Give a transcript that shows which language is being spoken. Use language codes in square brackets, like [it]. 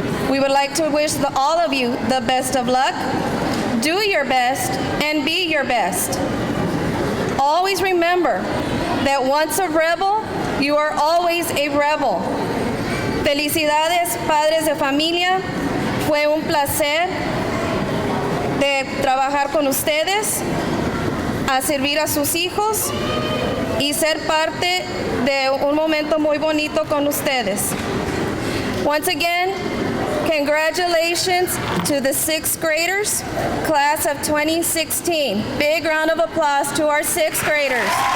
[en] We would like to wish all of you the best of luck. Do your best and be your best. Always remember that once a rebel, you are always a rebel. [es] Felicidades, padres de familia. Fue un placer de trabajar con ustedes, a servir a sus hijos y ser parte de un momento muy bonito con ustedes. [en] Once again, congratulations to the 6th graders, class of 2016. Big round of applause to our 6th graders.